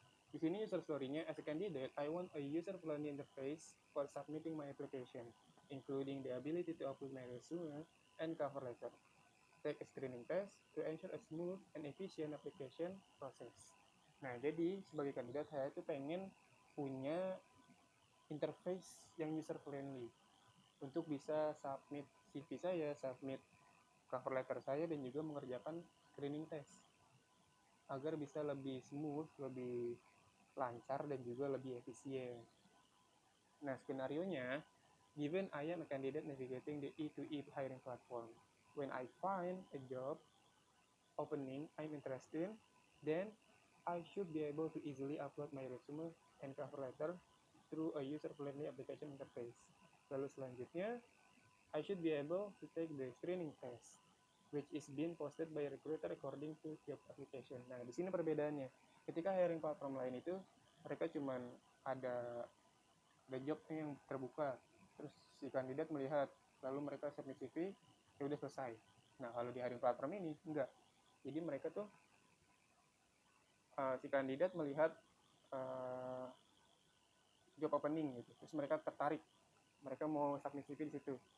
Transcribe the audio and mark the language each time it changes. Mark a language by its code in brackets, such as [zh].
[id] Di sini [en] user story-nya, as a candidate, I want a user-friendly interface for submitting my application, including the ability to upload my resume and cover letter. Take a screening test to ensure a smooth and efficient application process. [id] Nah, jadi sebagai kandidat saya itu pengen punya interface yang user-friendly untuk bisa submit CV saya, submit cover letter saya, dan juga mengerjakan screening test agar bisa lebih smooth, lebih lancar, dan juga lebih efisien. [en] Nah, skenario-nya, given I am a candidate navigating the E2E hiring platform, when I find a job opening I'm interested in, then I should be able to easily upload my resume and cover letter through a user-friendly application interface. [id] Lalu selanjutnya, [en] I should be able to take the screening test, which is being posted by a recruiter according to job application. [id] Nah, di sini perbedaannya. Ketika hiring platform lain itu, mereka cuman ada job yang terbuka, terus si kandidat melihat, lalu mereka submit CV, ya udah selesai. Nah, kalau di hiring platform ini enggak. Jadi mereka tuh si kandidat melihat job opening gitu, terus mereka tertarik, mereka mau submit CV di situ.